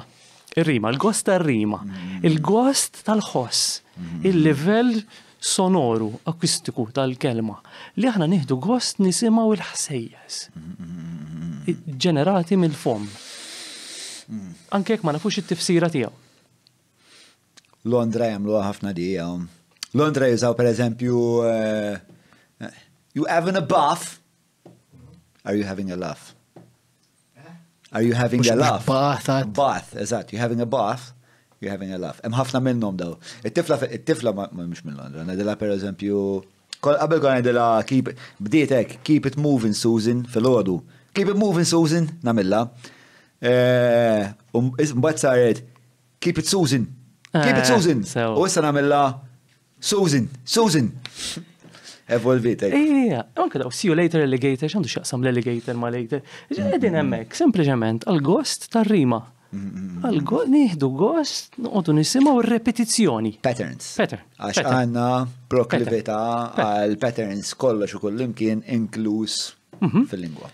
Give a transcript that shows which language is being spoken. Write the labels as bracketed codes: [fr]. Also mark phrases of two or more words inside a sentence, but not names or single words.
[mt] Ir-rima, il-gost tar-rima, il-gost tal-ħoss, il-livell sonoru, akustiku tal-kelma li aħna nieħdu gost nisimgħu il-ħsejjes. Ġenerati mill-fom. Anke jekk ma nafux it-tifsira tiegħu. Londra jagħmlu ħafna di. Londra jużaw pereżempju [en] you having a bath? Are you having a laugh? Are you having a laugh? Bath, eżatt. You having a bath? You're having a laugh. [mt] Hemm ħafna minnhom daw. It-tifla ma mhux minn Londra. Ngħidilha pereżempju qabel kont ngħidilha bdiet hekk, [en] keep it moving Susan fil-għodu. Keep it moving Susan, [mt] nagħmilha. Mbagħad saret [en] keep it Susan. Keep it Susan. [mt] U issa nagħmilha Susan. Evolvit. Ija, anke daw [en] see you later alligator, [mt] x'għandu x'jaqsam l-alligator ma' later. Qegħdin hemmhekk, sempliċement għall-gost tar-rima. Nieħdu gost, noqogħdu nisimgħu r-repetizzjoni. Patterns. Għax Pattern. għandna proklività għal patterns kollox u kullimkien inkluż fil-lingwa.